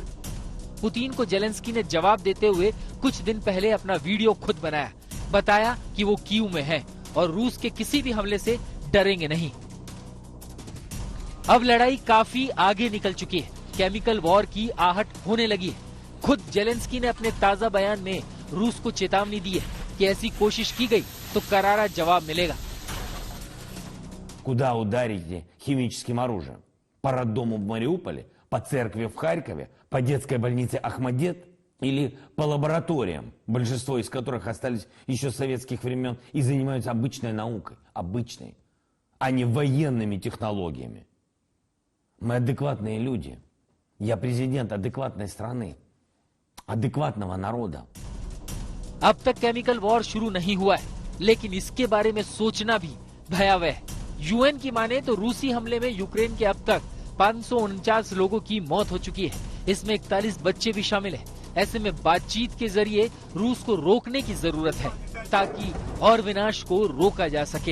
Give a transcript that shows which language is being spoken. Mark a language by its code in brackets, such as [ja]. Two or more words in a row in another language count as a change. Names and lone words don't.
[hi] पुतिन को जेलेंस्की ने जवाब देते हुए कुछ दिन पहले अपना वीडियो खुद बनाया, बताया कि वो कीव में है और रूस के किसी भी हमले से डरेंगे नहीं। अब लड़ाई काफी आगे निकल चुकी है, [en] chemical war [hi] की आहट होने लगी है। खुद जेलेंस्की ने अपने ताजा बयान में रूस को चेतावनी दी है कि ऐसी कोशिश की गई तो करारा जवाब मिलेगा। [ru] куда ударите химическим оружием? По роддому в Мариуполе, по церкви в Харькове, по детской больнице Ахмадет или по лабораториям, большинство из которых остались еще с советских времен и занимаются обычной наукой, обычной, а не военными технологиями. Мы адекватные люди. Я президент адекватной страны, адекватного народа. [hi] अब तक [en] chemical war [hi] शुरू नहीं हुआ है, लेकिन इसके बारे में सोचना भी भयावह है। यूएन की माने तो रूसी हमले में यूक्रेन के अब तक 549 लोगों की मौत हो चुकी है। इसमें 41 बच्चे भी शामिल हैं। ऐसे में बातचीत के जरिए रूस को रोकने की जरूरत है ताकि और विनाश को रोका जा सके।